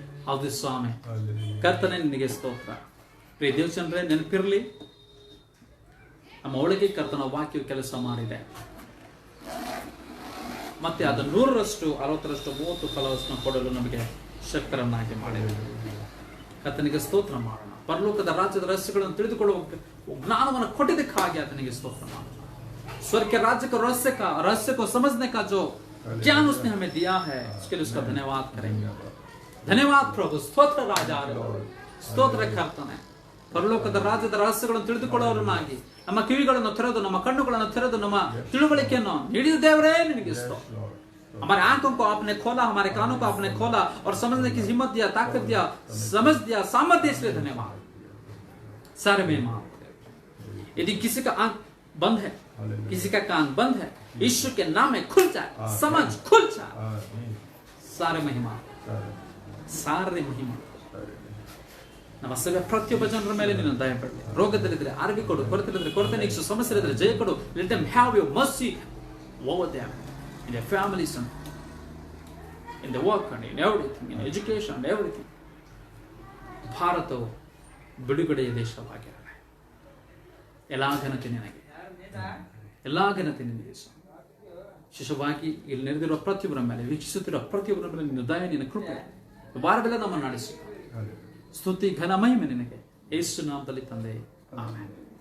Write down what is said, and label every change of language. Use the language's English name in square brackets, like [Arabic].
[Kannada] ಹೌದು ಸ್ವಾಮಿ, ಕರ್ತನೆ ನಿನಗೆ ಸ್ತೋತ್ರ. ಪ್ರಿಯ ದೇವಜನರೇ, ನೆನಪಿರಲಿ, ನಮ್ಮ ಒಳಗೆ ಕರ್ತನ ವಾಕ್ಯವು ಕೆಲಸ ಮಾಡಿದೆ. ಮತ್ತೆ ಅದು 100%, 60%, 30 ಫಲವನ್ನು ಕೊಡಲು ನಮಗೆ ಶಕ್ತರನ್ನಾಗಿ ಮಾಡಿದೆ. ಕರ್ತನಿಗೆ ಸ್ತೋತ್ರ ಮಾಡೋಣ. ಪರಲೋಕದ ರಾಜ್ಯದ ರಹಸ್ಯಗಳನ್ನು ತಿಳಿದುಕೊಳ್ಳುವ ಜ್ಞಾನವನ್ನು ಕೊಟ್ಟಿದ್ದಕ್ಕಾಗಿ ಆತನಿಗೆ ಸ್ತೋತ್ರ ಮಾಡೋಣ. [Hindi] स्वर्ग के राज्य को रहस्य को समझने का जो ज्ञान उसने हमें दिया है, उसके लिए उसका धन्यवाद करेंगे. धन्यवाद प्रभु. [Kannada] ಸ್ತೋತ್ರ ರಾಜ, ಸ್ತೋತ್ರ ಕರ್ತನೆ. ಪರಲೋಕದ ರಾಜ್ಯದ ರಹಸ್ಯಗಳನ್ನು ತಿಳಿದುಕೊಳ್ಳೋರನ್ನಾಗಿ ನಮ್ಮ ಕಿವಿಗಳನ್ನು ತೆರೆದು, ನಮ್ಮ ಕಣ್ಣುಗಳನ್ನು ತೆರೆದು, ನಮ್ಮ ತಿಳುವಳಿಕೆಯನ್ನು ನೀಡಿದ ದೇವರೇ ನಿನಗೆ ಸ್ತೋತ್ರ. [Hindi] हमारे आंखों को आपने खोला, हमारे कानों को आपने खोला और समझने की हिम्मत दिया, ताकत दिया, समझ दिया, सामर्थ्य, इसलिए धन्यवाद. सारे में मां, यदि किसी का आंख बंद है, किसी का कान बंद है, यीशु के नाम में खुल जाए, समझ खुल जाए. सारे महिमा, सारे महिमा [Kannada] ನಮ್ಮ ಸೇವೆ ಪ್ರತಿಯೊಬ್ಬ ಜನರ ಮೇಲೆ ನಿನ್ನ ದಯ ಪಡಲಿ. ರೋಗದಲ್ಲಿದ್ದರೆ ಆರೋಗ್ಯ ಕೊಡು, ಕೊರತೆ ನೀಗಿಸು, ಸಮಸ್ಯೆ ಇದ್ದರೆ ಜಯ ಕೊಡು. [English] Let them have your mercy over them, in their families and in the work and in everything, in education and everything. [Kannada] ಭಾರತವು ಬಿಡುಗಡೆಯ ದೇಶವಾಗಿರಲಿ. ಎಲ್ಲ ಘನತೆ ನಿನಗೆ, ಎಲ್ಲ ಘನತೆ ನಿನಗೆ ಸ್ವಾಮಿ. ವಿಶೇಷವಾಗಿ ಇಲ್ಲಿ ನೆರೆದಿರುವ ಪ್ರತಿಯೊಬ್ಬರ ಮೇಲೆ, ವೀಕ್ಷಿಸುತ್ತಿರುವ ಪ್ರತಿಯೊಬ್ಬರ ಮೇಲೆ ನಿನ್ನ ದಯ, ನಿನ್ನ ಕೃಪೆ ವಾರವೆಲ್ಲ ನಮ್ಮನ್ನು ನಡೆಸು. ಸ್ತುತಿ ಘನ ಮಹಿಮೆ ನಿನಗೆ ಯೇಸು ನಾಮದಲ್ಲಿ ತಂದೆ, ಆಮೆನ್.